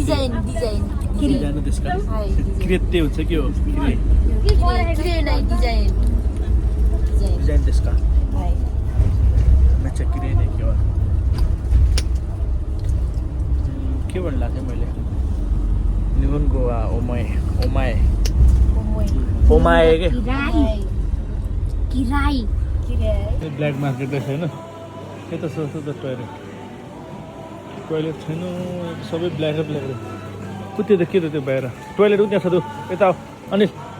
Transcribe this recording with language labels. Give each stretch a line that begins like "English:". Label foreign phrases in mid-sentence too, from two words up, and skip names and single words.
Japanese: デザインデザインですか綺麗って言うんですよ今日綺麗綺麗なデザインデザインですかはいめっちゃ綺麗ね今日は
Nepali: के भन्नु लाग्यो मैले निहुनको वा ओमाए ओमाए ओमाए के
Japanese: 嫌い
English: black market
Nepali: रहेछ होइन यता सोच्छु त टोइलेट छैन सबै ब्ल्याक रहेछ कुत्यो त के त त्यो बाहिर टोइलेट त्यहाँ छ त यता आऊ अनिल